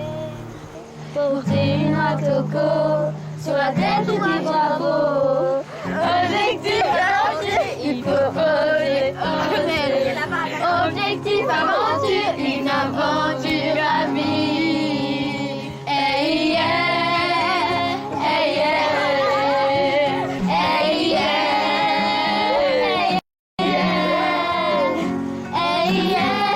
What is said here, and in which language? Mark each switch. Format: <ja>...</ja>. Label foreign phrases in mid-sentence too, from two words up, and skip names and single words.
<fr>Porter une noix de coco sur la tête du bravo. Objectif aventure, il faut oser, oser. Objectif aventure, une aventure à vie.</fr> <en>Hey yeah, hey yeah, hey yeah, hey yeah, hey yeah.</en>